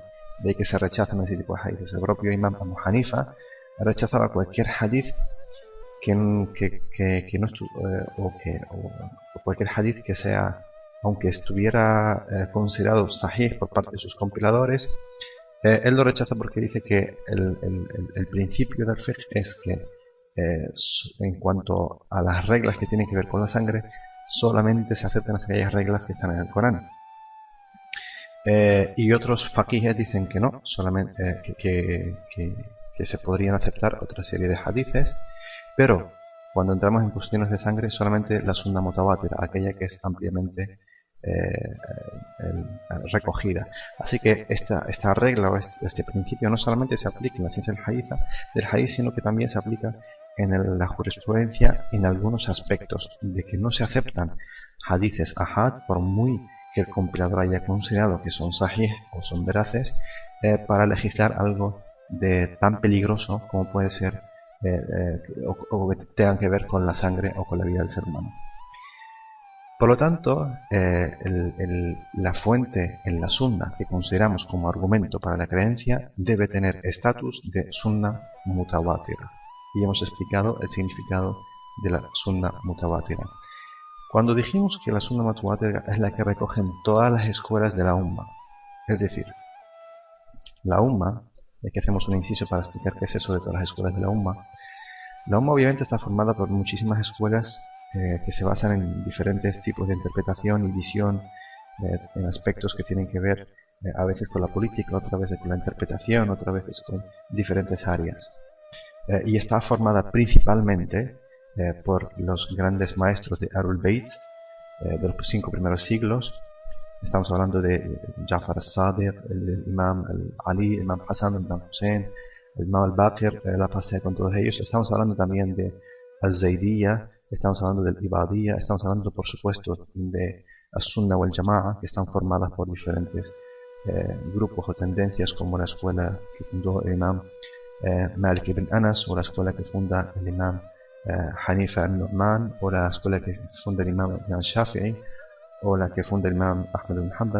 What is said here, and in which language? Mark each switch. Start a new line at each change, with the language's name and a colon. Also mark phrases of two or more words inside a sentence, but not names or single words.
Spanish: De ahí que se rechazan ese tipo de hadices. El propio Imam Abu Hanifa rechazaba cualquier hadith o cualquier hadith que sea, aunque estuviera considerado sahih por parte de sus compiladores, él lo rechaza porque dice que el principio del fiqh es que en cuanto a las reglas que tienen que ver con la sangre, solamente se aceptan aquellas reglas que están en el Corán. Y otros faqihes dicen que no, solamente que se podrían aceptar otra serie de hadices, pero cuando entramos en cuestiones de sangre, solamente la
Arabic: سنة متواتر,
Spanish: aquella que es ampliamente recogida. Así que esta regla o este principio no solamente se aplica en la ciencia del hadith, sino que también se aplica en la jurisprudencia en algunos aspectos, de que no se aceptan hadices ahad por muy que el compilador haya considerado que son sahih o son veraces, para legislar algo de tan peligroso como puede ser o que tengan que ver con la sangre o con la vida del ser humano. Por lo tanto, la fuente en la sunna que consideramos como argumento para la creencia debe tener estatus de
Arabic: سنة متواترة.
Spanish: Y hemos explicado el significado de la
Arabic: سنة متواترة.
Spanish: Cuando dijimos que la
Arabic: سنة متواترة
Spanish: es la que recogen todas las escuelas de la umma, es decir, la umma, y aquí hacemos un inciso para explicar qué es eso de todas las escuelas de la umma obviamente está formada por muchísimas escuelas que se basan en diferentes tipos de interpretación y visión, en aspectos que tienen que ver a veces con la política, otras veces con la interpretación, otras veces con diferentes áreas. Y está formada principalmente por los grandes maestros de
Arabic: أهل البيت,
Spanish: de los 5 primeros siglos. Estamos hablando de Ja'far al-Sadiq, el Imam Ali, el Imam Hassan, el Imam Hussein, el Imam al-Baqir, la pasé con todos ellos. Estamos hablando también de al-Zaydiyya, estamos hablando del Ibadiyya, estamos hablando por supuesto de
Arabic: السنة والجماعة,
Spanish: que están formadas por diferentes grupos o tendencias, como la escuela que fundó el Imam Malik ibn Anas, o la escuela que funda el Imam Hanifa al-Nu'man, o la escuela que funda el Imam Shafi'i, o la que funda el Imam Ahmad ibn Hanbal.